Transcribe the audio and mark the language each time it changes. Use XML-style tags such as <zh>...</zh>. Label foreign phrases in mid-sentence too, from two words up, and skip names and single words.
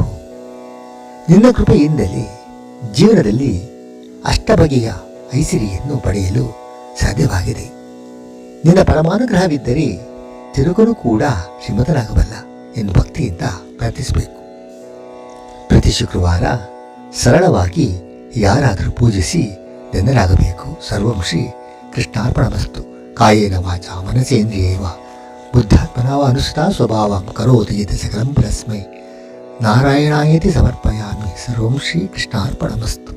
<kn>ನಿನ್ನ ಕೃಪೆಯಿಂದಲೇ ಜೀವನದಲ್ಲಿ ಅಷ್ಟಬಗೆಯ ಐಸಿರಿಯನ್ನು ಪಡೆಯಲು ಸಾಧ್ಯವಾಗಿದೆ. ನಿನ್ನ ಪರಮಾನುಗ್ರಹವಿದ್ದರೆ ತಿರುಗನು ಕೂಡ ಶ್ರೀಮಂತನಾಗಬಲ್ಲ ಎಂದು ಭಕ್ತಿಯಿಂದ ಪ್ರಾರ್ಥಿಸಬೇಕು. ಪ್ರತಿ ಶುಕ್ರವಾರ ಸರಳವಾಗಿ ಯಾರಾದರೂ ಪೂಜಿಸಿ ಧನ್ಯರಾಗಬೇಕು.</kn> <sa>ಸರ್ವಂ ಶ್ರೀ ಕೃಷ್ಣಾರ್ಪಣಮಸ್ತು. ಕಾಯೇನ ವಾಚಾ ಮನಸೇಂದ್ರಿಯೈವ ಬುದ್ಧಾತ್ಮನಾ ವಾ ಅನುಸೃತಾ ಸ್ವಭಾವಂ ಕರೋತಿ ಯತ್ ಸಕಲಂ ಪರಸ್ಮೈ ನಾರಾಯಣಾಯೇತಿ ಸಮರ್ಪಯಾಮಿ. ಸರ್ವಂ ಶ್ರೀ ಕೃಷ್ಣಾರ್ಪಣಮಸ್ತು.</sa>